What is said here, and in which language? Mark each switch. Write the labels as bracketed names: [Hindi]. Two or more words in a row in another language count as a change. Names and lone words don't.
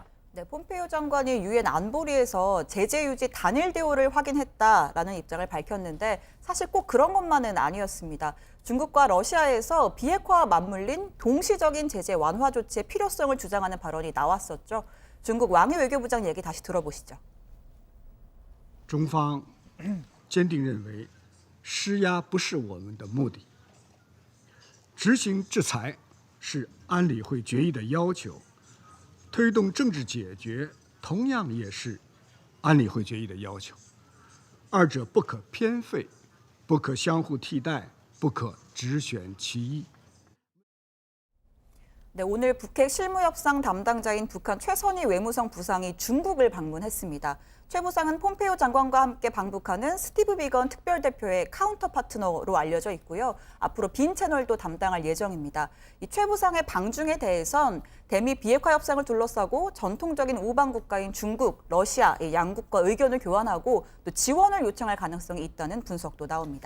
[Korean] 네, 폼페이오 장관이 유엔 안보리에서 제재 유지 단일 대우를 확인했다라는 입장을 밝혔는데 사실 꼭 그런 것만은 아니었습니다. 중국과 러시아에서 비핵화와 맞물린 동시적인 제재 완화 조치의 필요성을 주장하는 발언이 나왔었죠. 중국 왕이 외교부장 얘기 다시 들어보시죠. [Chinese] 中方坚定认为，施压不是我们的目的，执行制裁是安理会决议的要求，推动政治解决同样也是安理会决议的要求。二者不可偏废，不可相互替代，不可只选其一。 [Korean] 네, 오늘 북핵 실무협상 담당자인 북한 최선희 외무성 부상이 중국을 방문했습니다. 최 부상은 폼페이오 장관과 함께 방북하는 스티브 비건 특별대표의 카운터 파트너로 알려져 있고요. 앞으로 빈 채널도 담당할 예정입니다. 이 최 부상의 방중에 대해선 대미 비핵화 협상을 둘러싸고 전통적인 우방 국가인 중국, 러시아 양국과 의견을 교환하고 또 지원을 요청할 가능성이 있다는 분석도 나옵니다.